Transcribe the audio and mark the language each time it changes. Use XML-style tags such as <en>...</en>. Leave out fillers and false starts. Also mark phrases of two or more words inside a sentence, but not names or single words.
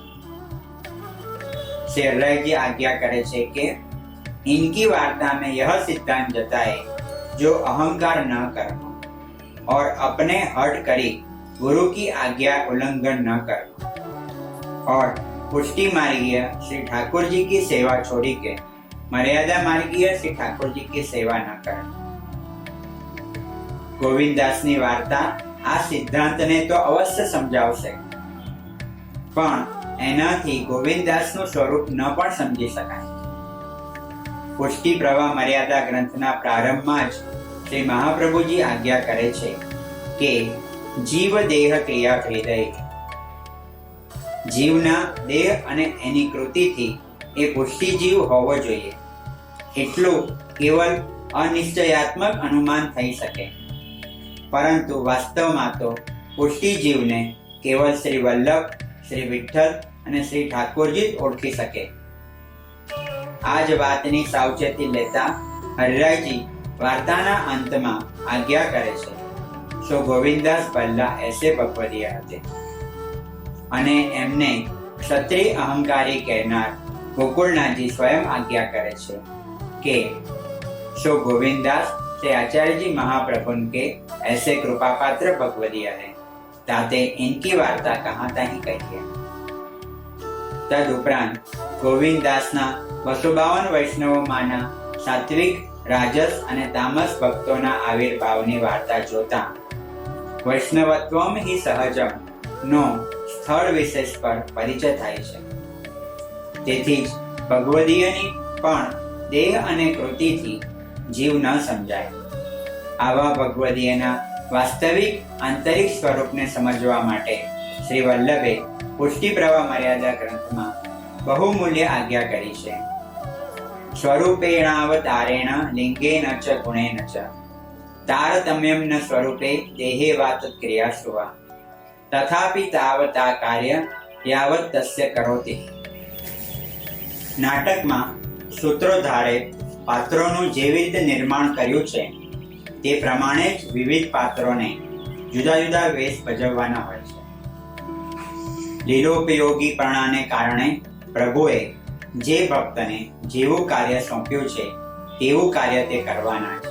<hi>शेररायजी</hi> <gu>આજ્ઞા કરે છે કે</gu> <hi>इनकी वार्ता में यह सिद्धांत जताए जो अहंकार न करना और अपने हट करी गुरु की आज्ञा उल्लंघन न करना और पुष्टि मार्गीय श्री ठाकुर जी की सेवा छोड़ी के मर्यादा मार्गीय श्री ठाकुर जी की सेवा न करना.</hi> <gu>ગોવિંદદાસની વાર્તા આ સિદ્ધાંત ને તો અવશ્ય સમજાવશે, પણ એનાથી ગોવિંદદાસનું સ્વરૂપ ન પણ સમજી શકાય. પુષ્ટિ પ્રવાહ મર્યાદા ગ્રંથના પ્રારંભમાં જ શ્રી મહાપ્રભુજી આજ્ઞા કરે છે કે જીવ દેહ ક્રિયા હૃદય. જીવના દેહ અને એની કૃતિથી એ પુષ્ટિ જીવ હોવો જોઈએ એટલું કેવલ અનિશ્ચયાત્મક અનુમાન થઈ શકે, પરંતુ વાસ્તવમાં તો પુષ્ટિ જીવને કેવલ શ્રી વલ્લભ, શ્રી વિઠ્ઠલ અને શ્રી ઠાકોરજી જ ઓળખી શકે. આ જ વાતની સાવચેતી લેતા હરિરાયજી વાર્તાના અંતમાં આજ્ઞા કરે છે,</gu> <hi>सो गोविंददास भल्ला ऐसे भगवदीय हते</hi> <gu>અને એમને ક્ષત્રિય અહંકારી કહેનાર ગોકુળનાથજી સ્વયં આજ્ञा કરે છે के</gu> <hi>सो गोविंददास से आचार्य जी महाप्रभु के ऐसे कृपा पात्र भगवदीय है, ताते इनकी वार्ता कहाँ तहीं कहिए.</hi> <gu>તદુપરાંત ગોવિંદદાસના 252 વૈષ્ણવોમાના સાત્વિક, રાજસ અને તામસ ભક્તોના આવિર્ભાવની વાર્તા જોતા વૈષ્ણવત્વમ હી સહજમ નો स्थળ વિશેષ પર પરિચય થાય છે. તેથી જ ભગવદીયની પણ દેહ અને કૃતિથી જીવ ન સમજાય. આવા ભગવદીયના વાસ્તવિક આંતરિક સ્વરૂપને સમજવા માટે શ્રી વલ્લભે પુષ્ટિ પ્રવાહ મર્યાદા ગ્રંથમાં બહુમૂલ્ય આજ્ઞા કરી છે.</gu> <sa>स्वरूपेणावतारेण लिंगेन च गुणेन च तारतम्यं न स्वरूपे देहे वात क्रियासु वा तथापि तावता कार्य यावत् तस्य करोति.</sa> <gu>નાટકમાં સૂત્રોધારે પાત્રો જેવી રીતે નિર્માણ कर्યું છે તે પ્રમાણે જ વિવિધ પાત્રોને જુદા જુદા વેશ ભજવવાના હોય છે. લીલોપયોગીપણાને કારણે પ્રભુએ જે ભક્તને જેવું કાર્ય સોંપ્યું છે તેવું કાર્ય તે કરવાના છે.</gu>